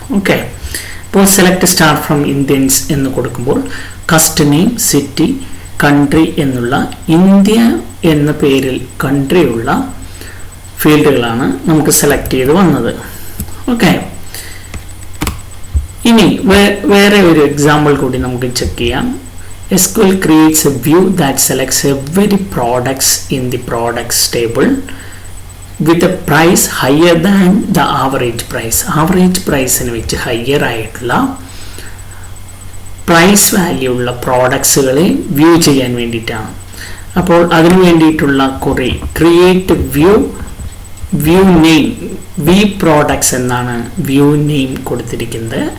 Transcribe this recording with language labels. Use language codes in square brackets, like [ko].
[ml] Okay, അപ്പോൾ select start from Indians എന്ന് കൊടുക്കുമ്പോൾ കസ്റ്റമർ നെയിം, സിറ്റി, കൺട്രി എന്നുള്ള ഇന്ത്യ എന്ന പേരിൽ കൺട്രി ഉള്ള ഫീൽഡുകളാണ് നമുക്ക് സെലക്ട് ചെയ്ത് വന്നത്. ഓക്കെ, ഇനി വേറെ ഒരു എക്സാമ്പിൾ കൂടി നമുക്ക് ചെക്ക് ചെയ്യാം. [en] SQL creates a view that selects every products in the products table with a price higher than the average price. [ml] Average പ്രൈസിന് വെച്ച് ഹയർ ആയിട്ടുള്ള പ്രൈസ് വാല്യൂ ഉള്ള പ്രോഡക്ട്സുകളെ വ്യൂ ചെയ്യാൻ വേണ്ടിയിട്ടാണ്. അപ്പോൾ അതിനു വേണ്ടിയിട്ടുള്ള കുറേ create view name, V products എന്നാണ് വ്യൂ നെയിം കൊടുത്തിരിക്കുന്നത്.